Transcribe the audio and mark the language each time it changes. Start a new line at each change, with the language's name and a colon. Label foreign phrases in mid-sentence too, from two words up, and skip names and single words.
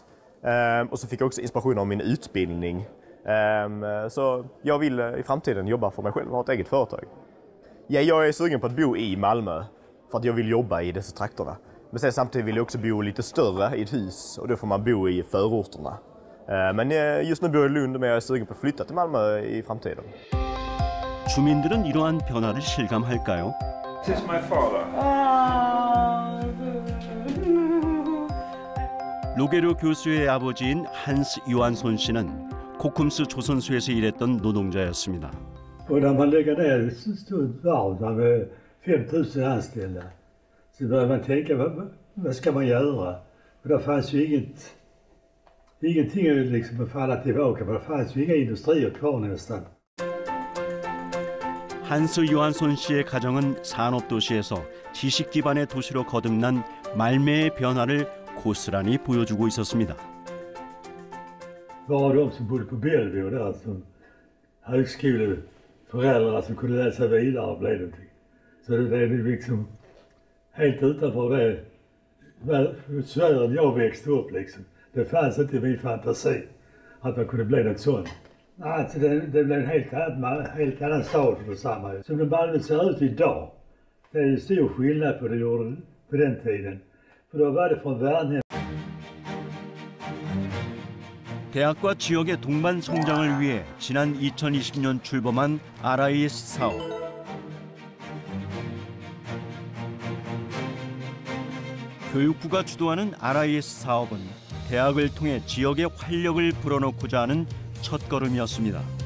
Swedish: Och så fick jag också inspiration av min utbildning. Så jag vill i framtiden jobba för mig själv och ha ett eget företag. Ja, jag är sugen på att bo i Malmö för att jag vill jobba i dessa trakterna. Men sen samtidigt vill jag också bo lite större i ett hus och då får man bo i förorterna. Men just nu bor jag i Lund, men jag är sugen på att flytta till Malmö i framtiden.
Korean: 주민들은 이러한 변화를 실감할까요?
English: This is my father.
Korean: 로게르 교수의 아버지인 한스 요한손 씨는 코쿰스 조선소에서 일했던 노동자였습니다.
Swedish: Och när man lägger ner ett stort varv med 5000 anställda så börjar man tänka, vad ska man göra? Och det fanns ju ingenting liksom att falla tillbaka på. Det fanns ju inga industrier kvar nästan.
Korean: 한스 요한손 씨의 가정은 산업도시에서 지식 기반의 도시로 거듭난 말매의 변화를 고스란히 보여주고 있었습니다.
Swedish: Bara de som bodde på Bellevue där som högskoleföräldrar som kunde läsa vidare blev någonting. Så det är liksom helt utanför det sfären jag växte upp liksom. Det fanns inte i min fantasi att man kunde bli något sånt. Alltså det blev en helt annan stad för samma. Som den Malmö ser ut idag, det är ju stor skillnad på det gjorde på den tiden. För då var det från Värnhem.
Korean: 대학과 지역의 동반 성장을 위해 지난 2020년 출범한 RIS 사업. 교육부가 주도하는 RIS 사업은 대학을 통해 지역의 활력을 불어넣고자 하는 첫걸음이었습니다.